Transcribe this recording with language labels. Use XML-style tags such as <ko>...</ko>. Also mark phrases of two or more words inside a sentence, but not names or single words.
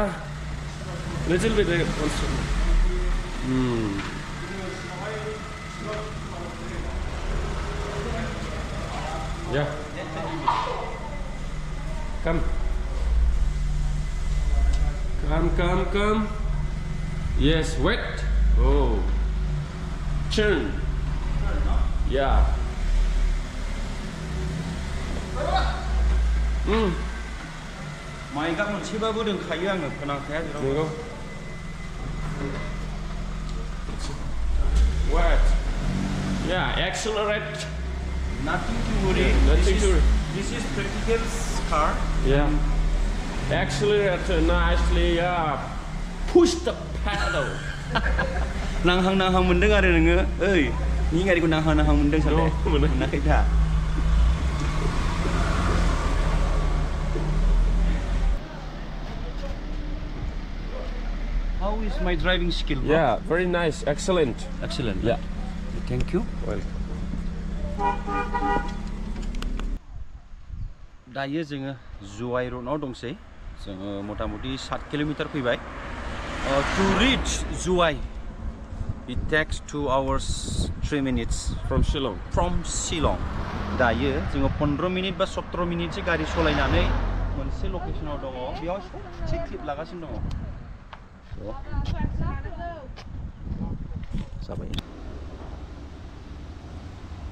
<en>Little bit also. Yeah. Come. Yes, wet. Oh. Turn. Yeah.</en> <brx>माइकआ मोनसेबाबो दोनखायो आङो खोनाखाया जेरावबो.</brx> <en>Wet. Yeah, accelerate. Nothing to worry. This is practical car. Yeah. Accelerate nicely. Yeah. Push the pedal.</en> <brx>नांहां मोनदों आरो नोङो ओइ नि गारिखौ नांहां मोनदों साले मोनाखै दा.</brx> <en>How is my driving skill? Bro? Yeah, very nice. Excellent. Yeah. Thank you. Welcome.</en> <brx>दायो जोङो जुवाइ रोडआव दंसै. जोङो मथा-मथि 7 किलोमिटार फैबाय.</brx> <en>To reach Juwai, it takes 2 hours 3 minutes from Shillong.</en> <brx>दायो जोङो 15 मिनिट बा 17 मिनिटसो गारि सलायनानै मोनसे लकेशनाव दङ. बेयाव एसे क्लिप लागासिनो दङ. जाबाय.</brx>